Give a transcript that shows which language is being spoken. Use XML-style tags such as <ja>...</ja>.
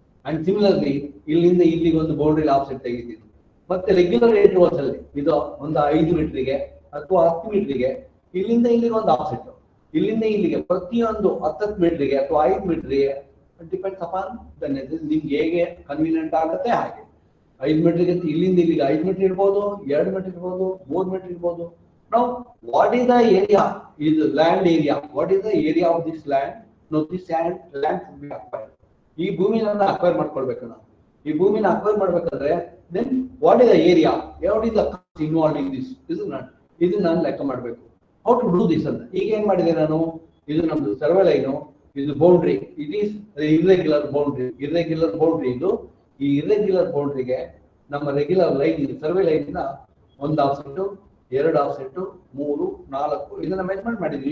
<kn>And similarly ಇಲ್ಲಿಂದ ಇಲ್ಲಿಗೆ ಒಂದು ಬೌಂಡ್ರಿ ಆಫ್ಸೆಟ್ ತೆಗಿತೀನಿ. ಮತ್ತೆ ರೆಗ್ಯುಲರ್ ಇಂಟರ್ವಲ್ಸ್ ಅಲ್ಲಿ ಇದು ಒಂದು 5 ಮೀಟರ್ಗೆ ಅಥವಾ 10 ಮೀಟರ್ಗೆ ಇಲ್ಲಿಂದ ಇಲ್ಲಿಗೆ ಒಂದು ಆಫ್ಸೆಟ್, ಇಲ್ಲಿಂದ ಇಲ್ಲಿಗೆ ಪ್ರತಿಯೊಂದು 10 ಮೀಟರ್ಗೆ ಅಥವಾ 5 ಮೀಟರ್ಗೆ</kn> <en>Depends upon the necessity.</en> <kn>ನಿಮ್ಗೆ ಹೇಗೆ ಕನ್ವೀನಿಯಂಟ್ ಆಗುತ್ತೆ ಹಾಗೆ. 5 ಮೀಟರ್ಗೆ ಇಲ್ಲಿಂದ ಇಲ್ಲಿಗೆ 5 ಮೀಟರ್ ಇರ್ಬೋದು, 2 ಮೀಟರ್ ಇರ್ಬೋದು, 3 ಮೀಟರ್ ಇರ್ಬೋದು.</kn> <en>Now, what is the area? Is land area. What is the area of this land? No, this land should be acquired.</en> <kn>ಈ ಭೂಮಿನ ಅಕ್ವೈರ್ ಮಾಡ್ಕೊಳ್ಬೇಕು ನಾವು. ಈ ಭೂಮಿನ ಅಕ್ವೈರ್ ಮಾಡ್ಬೇಕಾದ್ರೆ</kn> <en>then what is the area? What is the cost involved in this?</en> <kn>ಇದು ನಾನು ಲೆಕ್ಕ ಮಾಡಬೇಕು.</kn> <en>How to do this ಅಂತ.</en> <kn>ಈಗ ಏನ್ ಮಾಡಿದೆ ನಾನು, ಇದು ನಮ್ದು ಸರ್ವೆ ಲೈನು, ಇದು boundary,</kn> <en>It is irregular boundary.</en> <kn>Irregular boundary ಇದು. ಈ ಇರ್ರೆಗ್ಯುಲರ್ ಬೌಂಡ್ರಿಗೆ ನಮ್ಮ ರೆಗ್ಯುಲರ್ ಲೈನ್ ಸರ್ವೆ ಲೈನಿನ ಒಂದು ಆಫ್ಸೆಟ್, ಎರಡು ಆಫ್ಸೆಟ್, 3, 4 ಇದನ್ನ ಮೆಜರ್ಮೆಂಟ್ ಮಾಡಿದ್ವಿ.</kn>